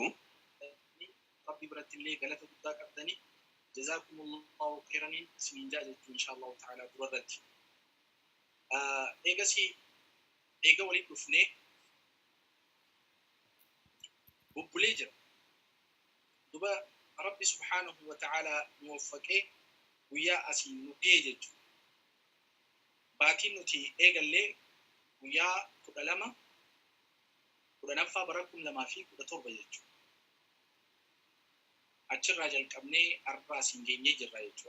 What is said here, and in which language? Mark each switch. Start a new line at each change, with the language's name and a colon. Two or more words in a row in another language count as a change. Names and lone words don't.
Oromo: Rabbi biratti illee galata guddaa qabdanii
Arabic: جزاكم الله خيرا
Oromo: isiniin jaajachuu
Arabic: إن شاء الله تعالى
Oromo: durarratti. Eega walitti dhufnee bubbulee jira. Duba Rabbi
Arabic: سبحانه وتعالى
Oromo: muwaffaqee guyyaa asiin nu ga'e jechuudha. Baatiin nuti eegallee guyyaa 12 bara 2017 jechuudha. Achirraa jalqabnee arraa asiin geenyee jirra jechuudha.